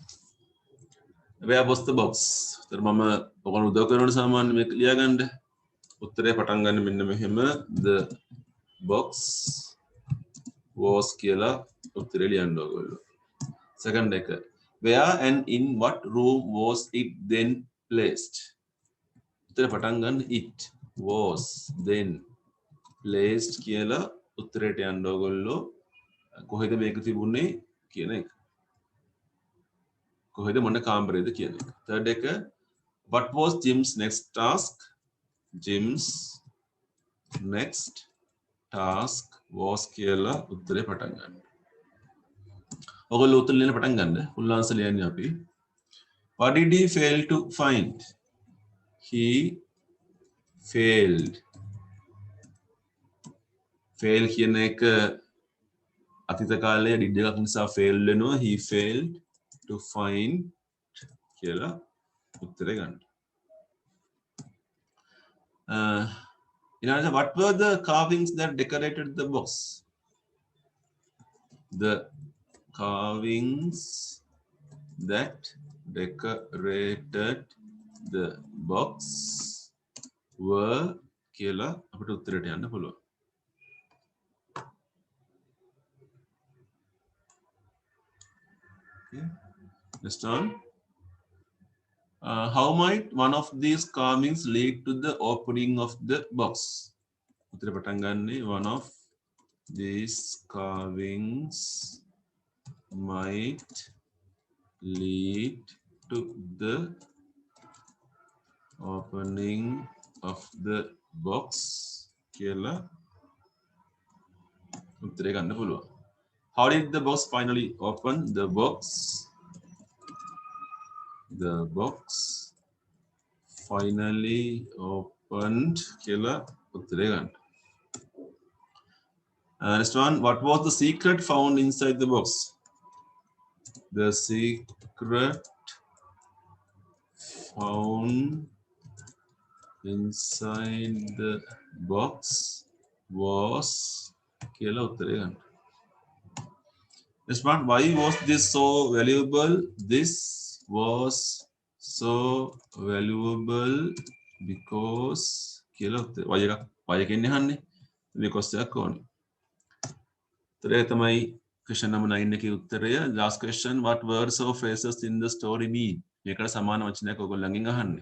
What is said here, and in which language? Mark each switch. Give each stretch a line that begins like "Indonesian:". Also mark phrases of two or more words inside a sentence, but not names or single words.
English: Where was the box?
Sinhala: ඒතර මම ඔයගොල්ලෝ උදව් කරනකොට සාමාන්‍ය මේක ලියාගන්න. උත්තරේ පටන් ගන්න මෙන්න මෙහෙම
English: the box was
Sinhala: කියලා උත්තරේ ලියන්න ඕගොල්ලෝ.
English: Second එක where and in what room was it then placed?
Sinhala: උත්තරේ පටන් ගන්න
English: it was then placed
Sinhala: කියලා උත්තරේට යන්න ඕගොල්ලෝ. කොහෙද මේක තිබුණේ කියන එක. කොහෙද මොන කාමරේද කියන එක.
English: Third එක what was Jim's next task? Jim's next task was
Sinhala: කියලා උත්තරේ පටන් ගන්න. ඔයගොල්ලෝ උත්තර ලියන්න පටන් ගන්න.
English: full answer
Sinhala: ලියන්නේ අපි.
English: What did he fail to find? He failed.
Sinhala: fail කියන එක අතීත කාලයේ did එකක් නිසා fail වෙනවා.
English: He failed to find
Sinhala: කියලා උත්තරේ ගන්න.
English: What were the carvings that decorated the box? The carvings that decorated the box were
Sinhala: කියලා අපිට උත්තරයට යන්න පුළුවන්.
English: Okay. Next one. How might one of these carvings lead to the opening of the box?
Sinhala: උත්තරේ පටන් ගන්නේ
English: one of these carvings might lead to the opening of the box
Sinhala: කියලා උත්තරේ ගන්න පුළුවන්.
English: How did the box finally open? The box the box finally opened
Sinhala: කියලා උත්තරේ ගන්න.
English: Next one, what was the secret found inside the box? The secret found inside the box was
Sinhala: කියලා උත්තරේ ගන්න.
English: Next one, why was this so valuable? This was so valuable because
Sinhala: කියලා උත්තරේ. why එකක් why එකෙන් යහන්නේ. because එකක් ඕනේ. උත්තරය තමයි
English: question number 9
Sinhala: එකේ උත්තරය.
English: Last question, what words or phrases in the story mean?
Sinhala: මේකට සමාන වචනයක් ඔයගොල්ලන්ගෙන් අහන්නේ.